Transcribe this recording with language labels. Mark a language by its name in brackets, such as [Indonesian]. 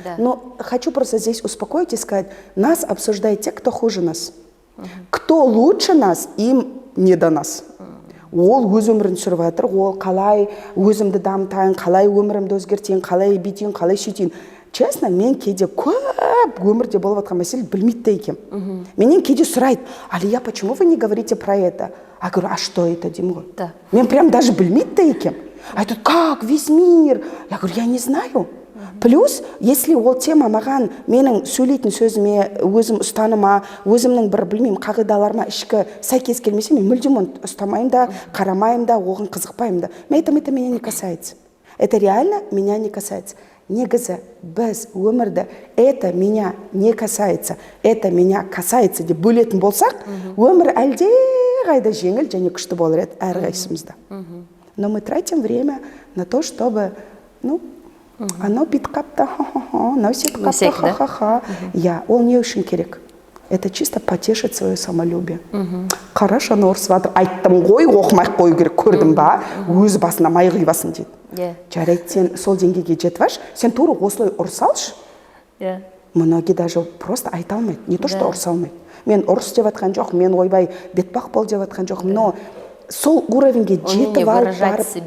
[Russian] Но хочу просто здесь успокоить и сказать, нас обсуждают те, кто хуже нас. Кто лучше нас, им не до нас. [Kazakh] Ол өз өмірін сүріп жатыр, ол қалай өзімді дамытайын, қалай өмірімді өзгертейін, қалай бүйтейін, қалай сөйтейін. Честно, мен кейде көп өмірде болып жатқан мәселе білмейді де екенмін. Менен кейде сұрайды, [Russian] Алия, почему вы не говорите про это? Я говорю, а что это, [Kazakh] деймін ғой? [Russian] Мен прям даже [Kazakh] білмейді де екенмін. Айтады, [Russian] как, весь мир? Я говорю, я не знаю. Плюс, если [Kazakh] ол тема маған менің сөйлейтін сөзіме, өзім ұстаныма, өзімнің бір білмеймін қағидаларыма ішкі сәйкес келмесе, мен мүлдем оны ұстамайым да, қарамайым да, оған қызықпайым да. [Russian] Это меня не касается. Это реально меня не касается. [Kazakh] Негізі біз өмірді [Russian] это меня не касается, это меня касается [Kazakh] деп бөлетін болсақ, өмір әлде қайда жеңіл және күшті болар еді әрқайсымызда. [Russian] Но мы тратим время на то, чтобы, ну, [Kazakh] анау бүйтіп қапты, анау сөйтіп қапты, ха-ха-ха. Ол не үшін керек? [Russian] Это чисто потешить свое самолюбие. [Kazakh] Қараш, аны ұрсып жатыр, айттым ғой, оқымай қою керек, көрдің ба? Өз басына май құйбасын дейді. Жарайды, сен сол деңгейге жетіп аш, сен тура осылай ұрсалшы. [Russian] Многие даже просто [Kazakh] айта алмайды, [Russian] не то, что [Kazakh] ұрса алмайды. Мен ұрыс деп жатқан жоқ, мен ойбай бетпақ бол деп жатқан жоқ, но сол уровеньге жетіп алып барып.